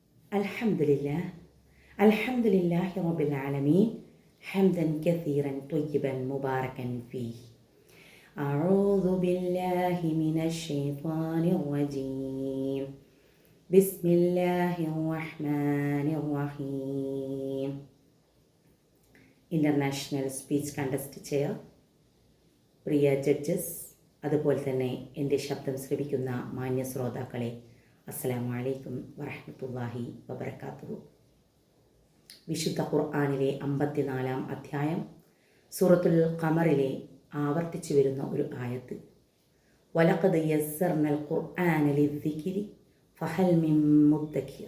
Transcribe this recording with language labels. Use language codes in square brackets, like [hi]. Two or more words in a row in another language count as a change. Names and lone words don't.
[ar] الحمد لله رب العالمين حمدا كثيرا طيبا مباركا فيه. أعوذ بالله من الشيطان الرجيم. بسم الله الرحمن الرحيم. [en] International Speech Contest Chair, [ml] പ്രിയ ജഡ്ജസ്, അതുപോലെ തന്നെ എൻ്റെ ശബ്ദം ശ്രവിക്കുന്ന മാന്യ ശ്രോതാക്കളെ, [ar] السلام عليكم ورحمة الله وبركاته. [ml] വിശുദ്ധ ഖുർആനിലെ 54-ാം അധ്യായം സൂറത്തുൽ ഖമറിലെ ആവർത്തിച്ചു വരുന്ന ഒരു ആയത്ത്, [ar] ولقد يسرنا القرآن للذكر فهل من مدكر.